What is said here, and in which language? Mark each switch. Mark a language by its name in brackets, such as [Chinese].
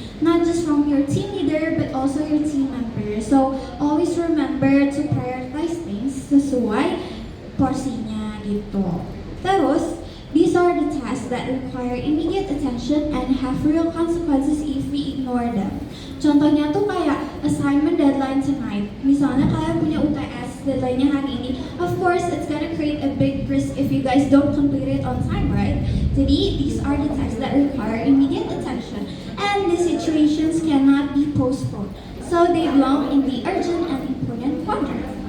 [English] Not just from your team leader, but also your team members. So always remember to prioritize things [Indonesian] sesuai porsinya gitu. [English] Terus, these are the tasks that require immediate attention and have real consequences if we ignore them. [Indonesian] Contohnya tuh kayak [English] assignment deadline tonight. [Indonesian] Misalnya kalian punya UTS deadline-nya hari ini. [English] Of course, it's gonna create a big risk if you guys don't complete it on time, right? Jadi, these are the tasks that require immediate attention. And these situations cannot be postponed. So they belong in the urgent and important quadrant.